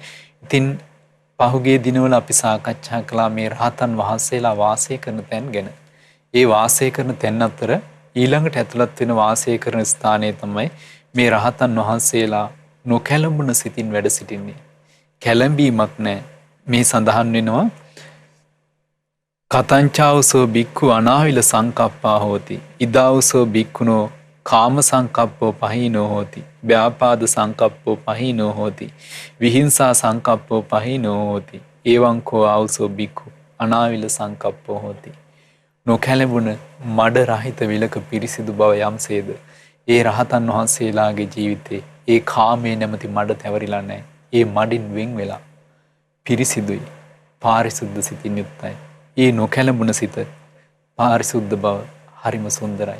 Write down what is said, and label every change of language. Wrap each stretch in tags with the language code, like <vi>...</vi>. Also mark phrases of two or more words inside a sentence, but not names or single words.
<si>ඉතින් පහුගිය දිනවල අපි සාකච්ඡා කළා මේ රහතන් වහන්සේලා වාසය කරන තැන් ගැන. ඒ වාසය කරන තැන් අතර ඊළඟට ඇතුළත් වෙන වාසය කරන ස්ථානය තමයි මේ රහතන් වහන්සේලා නොකැළඹුණ සිතින් වැඩ සිටින්නේ. කැළඹීමක් නැහැ. මේ සඳහන් වෙනවා</si> <pi>කතංචාවසෝ බික්ඛු අනාවිල සංකප්පා හෝති. ඉදාවසෝ බික්ඛුනෝ කාම සංකප්පෝ පහීනෝ හෝති. ව්‍යාපාද සංකප්පෝ පහීනෝ හෝති. විහිංසා සංකප්පෝ පහීනෝ හෝති. එවං කෝ ආවසෝ බික්ඛු අනාවිල සංකප්පෝ හෝති.</pi> <si>නොකැළඹුණ මඩ රහිත විලක පිරිසිදු බව යම්සේද ඒ රහතන් වහන්සේලාගේ ජීවිතේ ඒ කාමයේ නැමැති මඩ තැවරිලා නැහැ. ඒ මඩින් වෙන් වෙලා පිරිසිදුයි, පාරිශුද්ධ සිතින් යුක්තයි. ඒ නොකැළඹුණ සිත පාරිශුද්ධ බව හරිම සුන්දරයි.</si>